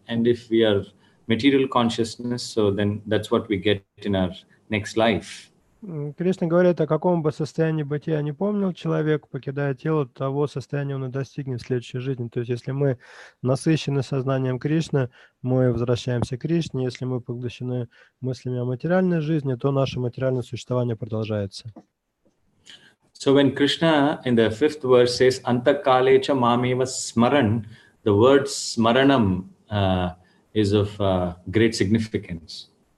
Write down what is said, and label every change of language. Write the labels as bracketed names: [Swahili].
[English] And if we are material consciousness, so then that's what we get in our next life. [Russian] Кришна говорит, о каком бы состоянии бытия не помнил человек, покидая тело, того состояния он и достигнет в следующей жизни. То есть, если мы насыщены сознанием Кришны, мы возвращаемся к Кришне. Если мы поглощены мыслями о материальной жизни, то наше материальное существование продолжается. [English] So when Krishna in the 5th verse says, [Sanskrit] Antakalecha mameva smaran, [English] the word smaranam is of great significance.